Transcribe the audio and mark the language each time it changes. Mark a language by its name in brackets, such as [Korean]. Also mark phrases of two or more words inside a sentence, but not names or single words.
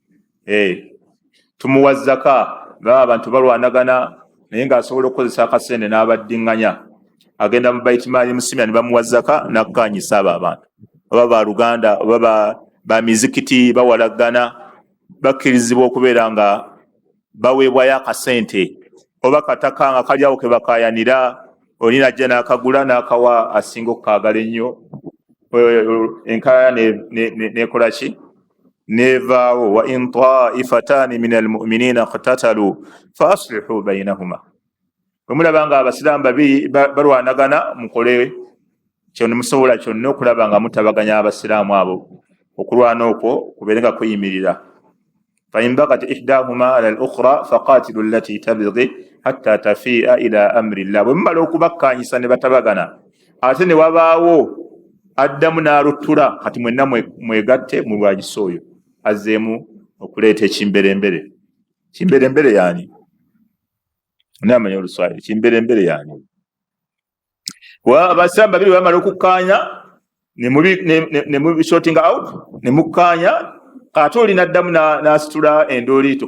[Ganda] tumuwa zaka baba abantu balwanagana naye ng'asobola okukozesa akasente n'abaddiŋŋanya agenda mu baitimaali musimya ne bamuwa zaka n'akkaanyisa abo abantu oba baluganda oba ba mizikiti bawalagana bakkirizibwa okubeera nga baweebwayo akasente oba kataka nga kalyawo ke bakayanira oli najja n'akagula n'akawa asinga okukaagala ennyo enkaya nekola ki nevaawo [Arabic] وإن طائفتان من المؤمنين اقتتلوا فأصلحوا بينهما [Ganda] bwe mulaba nga abasiraamu babiri balwanagana mukole kyonna musobola kyonna okulaba nga mutabaganya abasiraamu abo okulwana okwo kubeere nga kuyimirira [Arabic] فإن بغت إحداهما على الأخرى فقاتلوا التي تبغي حتى تفيء إلى أمر الله [Ganda] bwe mumala okubakkaanyisa ne batabagana ate ne wabaawo addamu n'aluttula kati mwenna mwegatte mulwanyisa oyo azzeemu okuleeta ekimberembere. Kimberembere yani namanya Oluswayiri, kimberembere yani abasiraamu babiri bamala okukkaanya ne mu [English] sorting out [Ganda] ne mukkaanya ate oli n'addamu n'asitula endooliito.